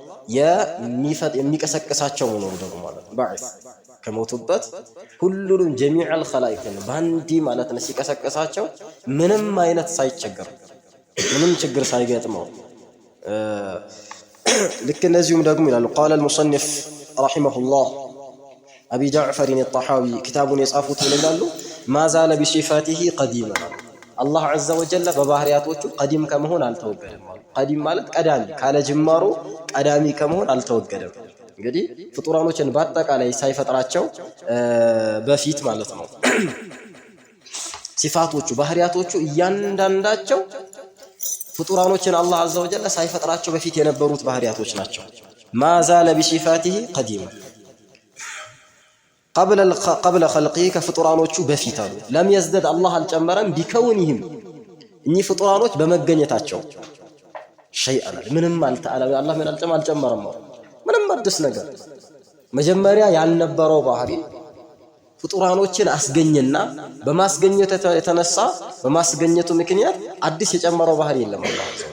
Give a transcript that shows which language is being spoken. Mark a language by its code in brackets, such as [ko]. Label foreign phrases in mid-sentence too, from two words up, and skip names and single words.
[am] የሚቀሰቅሳቸው ነው ደግሞ ማለት ባዒስ ከሞቱበት ሁሉንም [ar] جميع الخلائق [am] ባንዲ ማለት ነው ሲቀሰቀሳቸው ምንም አይነት ሳይቸገር ምንም ችግር ሳይገጥመው ልክ እነዚሁም ደግሞ ይላሉ [ar] قال المصنف رحمه الله [am] አቢ ጃዕፈር አልጣሐዊ ክታቡን የጻፉት ይላሉ [ar] ما زال بصفاته قديما [am] አላህ [ar] عز وجل [am] በባህሪያቶቹ ቀዲም ከመሆን አልተወገደም። ቀዲም ማለት ቀዳሚ ካለ ጅማሩ ቀዳሚ ከመሆን አልተወገደም። እንግዲህ ፍጡራኖችን በአጠቃላይ ሳይፈጥራቸው በፊት ማለት ነው ሲፋቶቹ ባህሪያቶቹ እያንዳንዳቸው ፍጡራኖችን አላህ [ar] عز وجل [am] ሳይፈጥራቸው በፊት የነበሩት ባህሪያቶች ናቸው። [ar] ما زال بصفاته قديما قبل خلقه [am] ከፍጡራኖቹ በፊት አሉ [ar] لم يزدد [am] አላህ አልጨመረም ቢከውኒህም እኚህ ፍጡራኖች በመገኘታቸው ሸይአን ምንም አላህ ምን አልጨመረም ምንም አዲስ ነገር መጀመሪያ ያልነበረው ባህሪ ፍጡራኖችን አስገኘና በማስገኘቱ የተነሳ በማስገኘቱ ምክንያት አዲስ የጨመረው ባህሪ የለም። አላህ